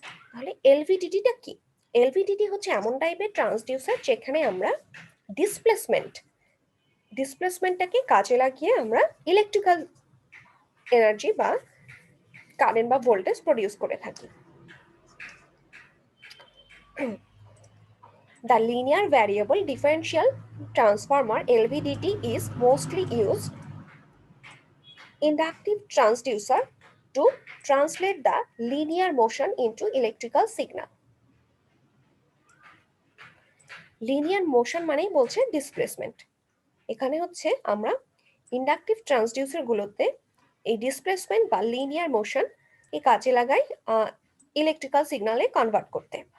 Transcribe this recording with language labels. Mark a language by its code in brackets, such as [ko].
[bn] তাহলে এলভিডিটিটা কি? এলভিডিটি হচ্ছে এমন টাইপের ট্রান্সডিউসার যেখানে আমরা ডিসপ্লেসমেন্টটাকে কাজে লাগিয়ে আমরা ইলেকট্রিক্যাল এনার্জি বা কারেন্ট বা ভোল্টেজ প্রডিউস করে থাকি। [en] The linear variable differential transformer LVDT is mostly used inductive transducer to translate the linear motion into electrical signal. [bn] Linear motion মানেই বলছে ডিসপ্লেসমেন্ট, এখানে হচ্ছে আমরা ইন্ডাকটিভ ট্রান্সডিউসার গুলোতে এই ডিসপ্লেসমেন্ট বা লিনিয়ার মোশন এই কাজে লাগাই ইলেকট্রিক্যাল সিগন্যালে কনভার্ট করতে।